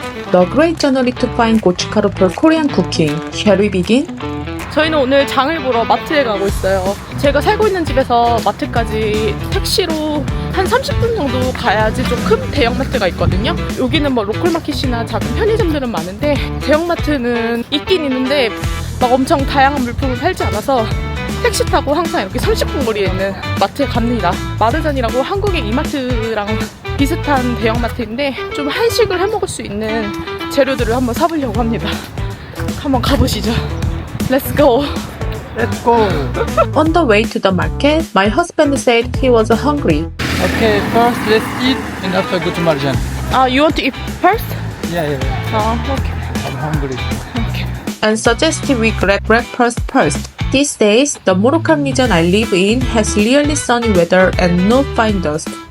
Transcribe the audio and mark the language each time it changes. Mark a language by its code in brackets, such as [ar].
[en] The great journey to find 고춧가루 for Korean cooking. Shall we begin? [ko] 저희는 오늘 장을 보러 마트에 가고 있어요. 제가 살고 있는 집에서 마트까지 택시로 한 30분 정도 가야지 좀 큰 대형마트가 있거든요. 여기는 뭐 로컬마켓이나 작은 편의점들은 많은데 대형마트는 있긴 있는데 막 엄청 다양한 물품을 팔지 않아서 택시 타고 항상 이렇게 30분 거리에 있는 마트에 갑니다. 마르잔이라고 한국의 이마트랑 비슷한 대형마트인데 좀 한식을 해먹을 수 있는 재료들을 한번 사보려고 합니다. 한번 가보시죠. [en] Let's go! Let's go. On the way to the market, my husband said he was hungry. Okay, first let's eat and after go to Marjan. You want to eat first? Yeah. Okay. I'm hungry. And suggested we grab breakfast first. These days, the Moroccan region I live in has really sunny weather and no fine dust.